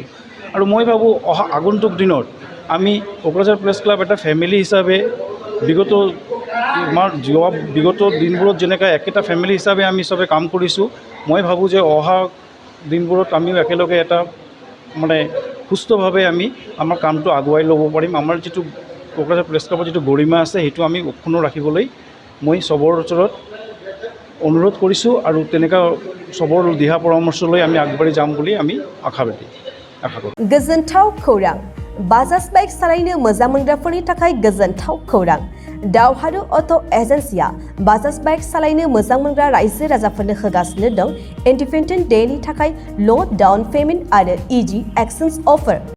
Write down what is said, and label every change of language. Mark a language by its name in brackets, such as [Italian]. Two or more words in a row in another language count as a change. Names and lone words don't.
[Assamese] আৰু মই ভাবোঁ অহা আগন্তুক দিনত আমি কোকৰাঝাৰ প্ৰেছ ক্লাব এটা ফেমিলি হিচাপে বিগত দিনবোৰত যেনেকৈ একেটা ফেমিলি হিচাপে আমি চবে কাম কৰিছোঁ, মই ভাবোঁ যে অহা দিনবোৰত আমিও একেলগে এটা সুস্থভাৱে আমি আমাৰ কামটো আগুৱাই ল'ব পাৰিম। আমাৰ যিটো কোকৰাঝাৰ প্ৰেছ ক্লাবৰ যিটো গৰিমা আছে সেইটো আমি অক্ষুণ্ণ ৰাখিবলৈ মই চবৰ ওচৰত অনুৰোধ কৰিছোঁ আৰু তেনেকুৱা চবৰ দিহা পৰামৰ্শ লৈ আমি আগবাঢ়ি যাম বুলি আমি আশা কৰোঁ। [Bodo] गोजोनथाव खौरां। बाजाज बाइक सालायनो मोजां मोनग्राफोरनि थाखाय गोजोनथाव खौरां। दावहारु अट' एजेन्सिया बाजाज बाइक सालायनो मोजां मोनग्रा रायजो राजाफोरनो होगासिनो दं इन्डिपेन्डेन्ट डेनि थाखाय ल' डाउन पेमेन्ट आरो इजि एक्सचेन्ज अफार।